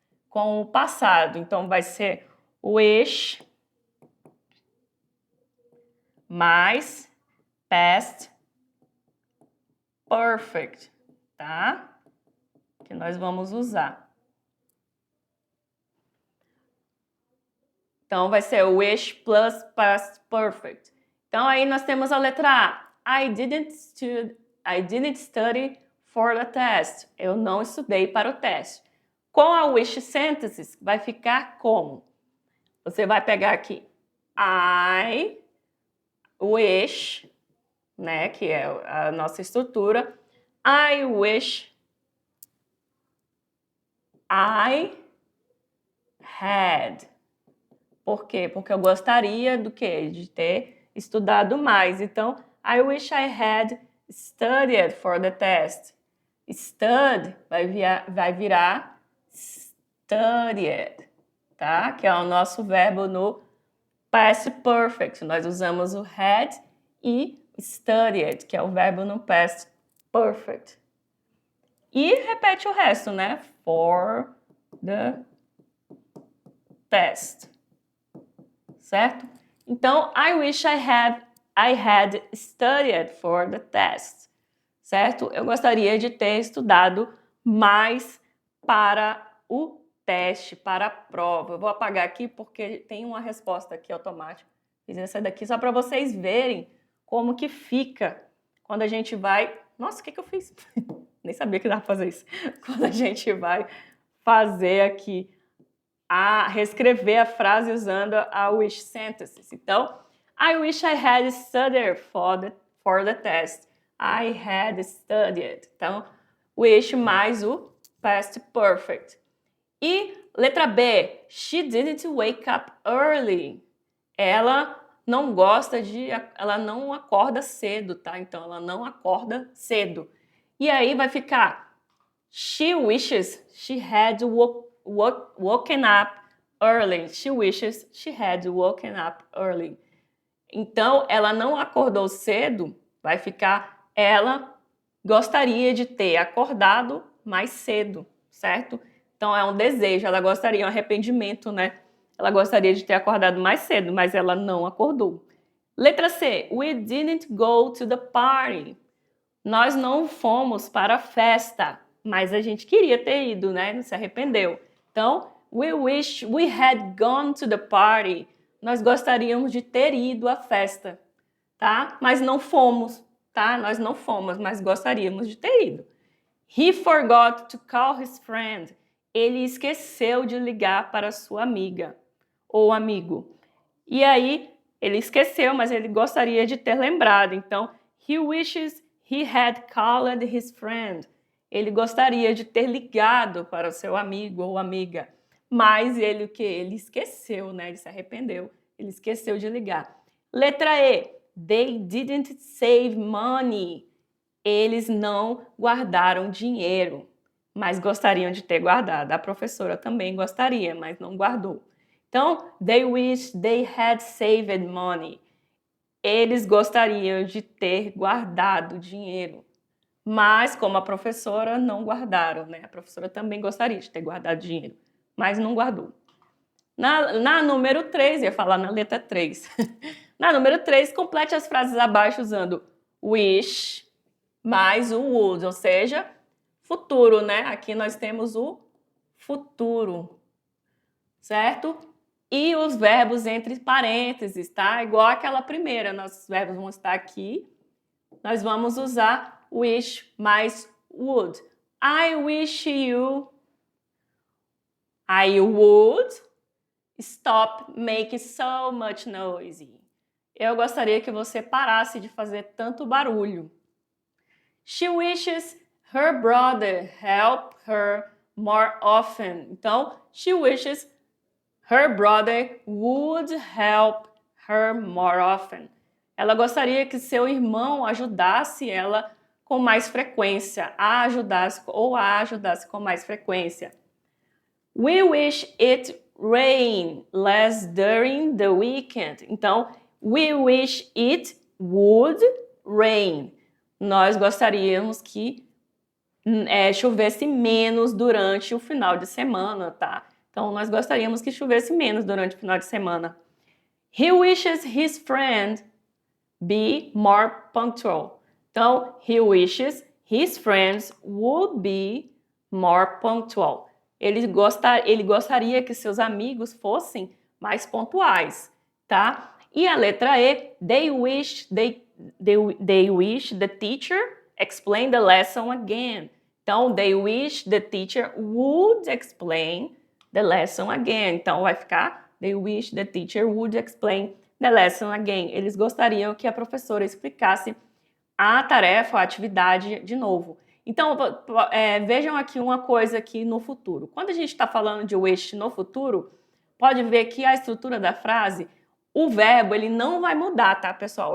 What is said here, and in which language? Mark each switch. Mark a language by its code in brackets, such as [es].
[pt] Com o passado. Então, vai ser wish mais past perfect, tá? Que nós vamos usar. Então, vai ser wish plus past perfect. Então, aí nós temos a letra A. [en] I didn't study for the test. [pt] Eu não estudei para o teste. Com a wish sentences, vai ficar como? Você vai pegar aqui [en] I wish, [pt] né, que é a nossa estrutura. [en] I wish I had. [pt] Por quê? Porque eu gostaria do quê? De ter estudado mais. Então, [en] I wish I had studied for the test. [pt] Stud vai virar studied, tá? Que é o nosso verbo no past perfect. Nós usamos o had e studied, que é o verbo no past perfect. E repete o resto, né? [en] For the test. [pt] Certo? Então, [en] I wish I had studied for the test. [pt] Certo? Eu gostaria de ter estudado mais para o teste, para a prova. Eu vou apagar aqui porque tem uma resposta aqui automática. Fiz essa daqui só para vocês verem como que fica quando a gente vai... Nossa, o que eu fiz? Nem sabia que dava para fazer isso. Quando a gente vai fazer aqui reescrever a frase usando a wish sentences. [en] Então, I wish I had studied for the test. I had studied. [pt] Então, wish mais o past perfect. E letra B, [en] she didn't wake up early. [pt] Ela não acorda cedo, tá? Então, ela não acorda cedo. E aí vai ficar, [en] she wishes she had woken up early. She wishes she had woken up early. [pt] Então, ela não acordou cedo, vai ficar, ela gostaria de ter acordado mais cedo, certo? Então, é um desejo, ela gostaria, um arrependimento, né? Ela gostaria de ter acordado mais cedo, mas ela não acordou. Letra C, [en] we didn't go to the party. [pt] Nós não fomos para a festa, mas a gente queria ter ido, né? Não se arrependeu. Então, [en] we wish we had gone to the party. [pt] Nós gostaríamos de ter ido à festa, tá? Mas não fomos, tá? Nós não fomos, mas gostaríamos de ter ido. [en] He forgot to call his friend. [pt] Ele esqueceu de ligar para sua amiga ou amigo. E aí, ele esqueceu, mas ele gostaria de ter lembrado. Então, [en] he wishes he had called his friend. [pt] Ele gostaria de ter ligado para o seu amigo ou amiga. Mas ele o quê? Ele esqueceu, né? Ele se arrependeu. Ele esqueceu de ligar. Letra E. [en] They didn't save money. [pt] Eles não guardaram dinheiro, mas gostariam de ter guardado. A professora também gostaria, mas não guardou. Então, [en] they wish they had saved money. [pt] Eles gostariam de ter guardado dinheiro. Mas, como a professora, não guardaram, né? A professora também gostaria de ter guardado dinheiro, mas não guardou. Na número 3, ia falar na letra 3. Na número 3, complete as frases abaixo usando wish mais o would, ou seja, futuro, né? Aqui nós temos o futuro, certo? E os verbos entre parênteses, tá? Igual aquela primeira, nossos verbos vão estar aqui. Nós vamos usar wish mais would. [en] I wish you. I would stop making so much noise. [pt] Eu gostaria que você parasse de fazer tanto barulho. [en] She wishes her brother help her more often. [pt] Então, [en] she wishes her brother would help her more often. [pt] Ela gostaria que seu irmão ajudasse ela com mais frequência, a ajudasse com mais frequência. [en] We wish it rain less during the weekend. [pt] Então, [en] we wish it would rain. [pt] Nós gostaríamos que chovesse menos durante o final de semana, tá? Então, nós gostaríamos que chovesse menos durante o final de semana. [en] He wishes his friend be more punctual. [pt] Então, [en] he wishes his friends would be more punctual. [pt] Ele gostaria que seus amigos fossem mais pontuais, tá? E a letra E, [en] they wish the teacher explain the lesson again. [pt] Então, [en] they wish the teacher would explain the lesson again. [pt] Então, vai ficar [en] they wish the teacher would explain the lesson again. [pt] Eles gostariam que a professora explicasse a tarefa, a atividade de novo. Então, vejam aqui uma coisa aqui no futuro. Quando a gente está falando de wish no futuro, pode ver que a estrutura da frase, o verbo, ele não vai mudar, tá, pessoal?